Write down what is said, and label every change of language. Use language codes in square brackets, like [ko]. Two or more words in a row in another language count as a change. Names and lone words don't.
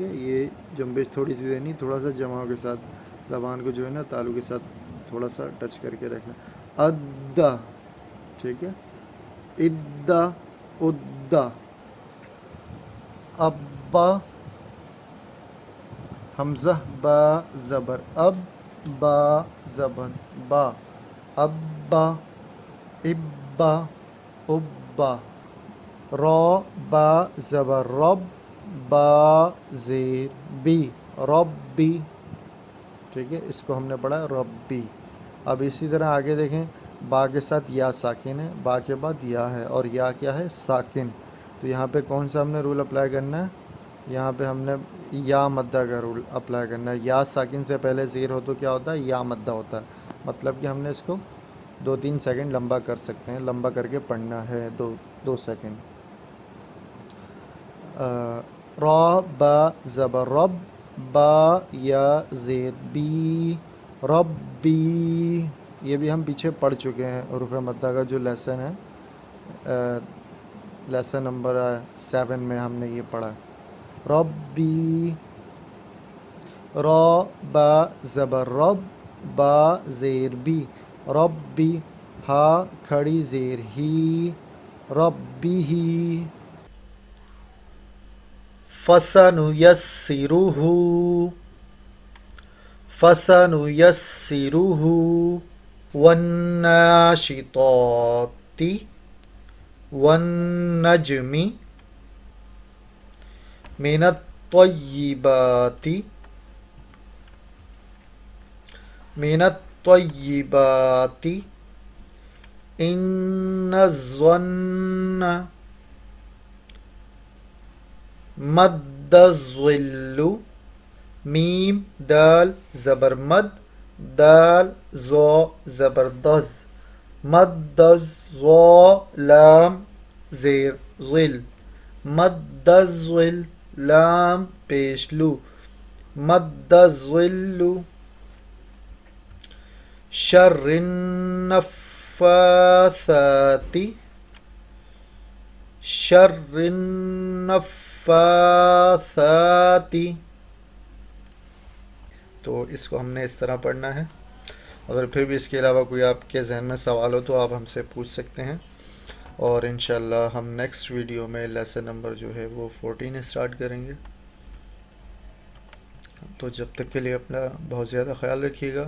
[ur] یہ جنبش تھوڑی سی دینی، تھوڑا سا جماؤ کے ساتھ زبان کو جو ہے نا تالو کے ساتھ تھوڑا سا ٹچ کر کے رکھنا. ادا. ٹھیک ہے. ادا ادا. ابا. حمزہ با زبر اب، با زبر با ابا. ابا ابا. را با زبر رب، با زیر بی ربی. ٹھیک ہے. اس کو ہم نے پڑھا ربی. اب اسی طرح آگے دیکھیں، با کے ساتھ یا ساکن ہے، با کے بعد یا ہے، اور یا کیا ہے؟ ساکن. تو یہاں پہ کون سا ہم نے [en] rule apply [ur] کرنا ہے؟ یہاں پہ ہم نے یا مدہ کا [en] rule apply [ur] کرنا ہے. یا ساکن سے پہلے زیر ہو تو کیا ہوتا ہے؟ یا مدہ ہوتا ہے. مطلب کہ ہم نے اس کو 2-3 سیکنڈ لمبا کر سکتے ہیں، لمبا کر کے پڑھنا ہے 2 سیکنڈ. را با زبر رب، با یا زیر بی ربی. یہ بھی ہم پیچھے پڑھ چکے ہیں، حروف مدہ کا جو لیسن ہے، [en] lesson number [ur] 7 میں ہم نے یہ پڑھا. ربی، را با زبر رب، با زیر بی، ربی، ہا کھڑی زیر ہی، ربی ہی. [ar] فَسَنُيَسِّرُهُ، فَسَنُيَسِّرُهُ. وَالنَّاشِطَاتِ وَالنَّجْمِ مِنَ الطَّيِّبَاتِ، مِنَ الطَّيِّبَاتِ. إِنَّ الظَّنَّ مَدَّ الظِّلُّ، [ur] میم دال زبر مد، دال زو زبر دز، مد زو لام زیر ظل، [ar] مد الظل [ur] لام پیش لو، [ar] مد الظل. شر النفاثات، شر النفاثات. [ur] تو اس کو ہم نے اس طرح پڑھنا ہے. اگر پھر بھی اس کے علاوہ کوئی آپ کے ذہن میں سوال ہو تو آپ ہم سے پوچھ سکتے ہیں، اور انشاءاللہ ہم [en] next video [ur] میں [en] lesson number [ur] جو ہے وہ 14 اسٹارٹ کریں گے. تو جب تک کے لیے اپنا بہت زیادہ خیال رکھیے گا.